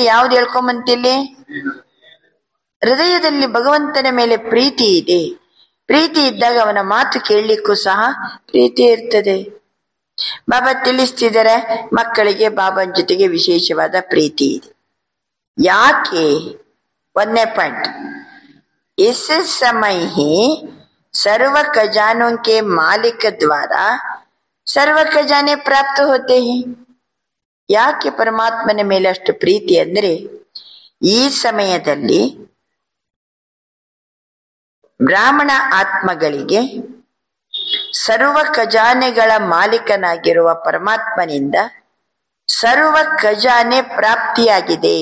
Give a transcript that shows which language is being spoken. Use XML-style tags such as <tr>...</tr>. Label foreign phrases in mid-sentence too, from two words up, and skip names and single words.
<kn>ಯಾವ್ದು ಹೇಳ್ಕೊಂಬಂತಿಲ್ಲಿ? ಹೃದಯದಲ್ಲಿ ಭಗವಂತನ ಮೇಲೆ ಪ್ರೀತಿ ಇದೆ. ಪ್ರೀತಿ ಇದ್ದಾಗ ಅವನ ಮಾತು ಕೇಳಲಿಕ್ಕೂ ಸಹ ಪ್ರೀತಿ ಇರ್ತದೆ. ಬಾಬಾ ತಿಳಿಸ್ತಿದ್ದಾರೆ, ಮಕ್ಕಳಿಗೆ ಬಾಬಾನ ಜೊತೆಗೆ ವಿಶೇಷವಾದ ಪ್ರೀತಿ ಇದೆ. ಯಾಕೆ? ಒಂದನೇ ಪಾಯಿಂಟ್,</kn> <hi>इस समय ही सर्व खजानों के मालिक द्वारा सर्व खजाने प्राप्त होते हैं.</hi> <kn>ಯಾಕೆ ಪರಮಾತ್ಮನ ಮೇಲೆ ಅಷ್ಟು ಪ್ರೀತಿ ಅಂದ್ರೆ, ಈ ಸಮಯದಲ್ಲಿ ಬ್ರಾಹ್ಮಣ ಆತ್ಮಗಳಿಗೆ ಸರ್ವ ಖಜಾನೆಗಳ ಮಾಲೀಕನಾಗಿರುವ ಪರಮಾತ್ಮನಿಂದ ಸರ್ವ ಖಜಾನೆ ಪ್ರಾಪ್ತಿಯಾಗಿದೆ.</kn>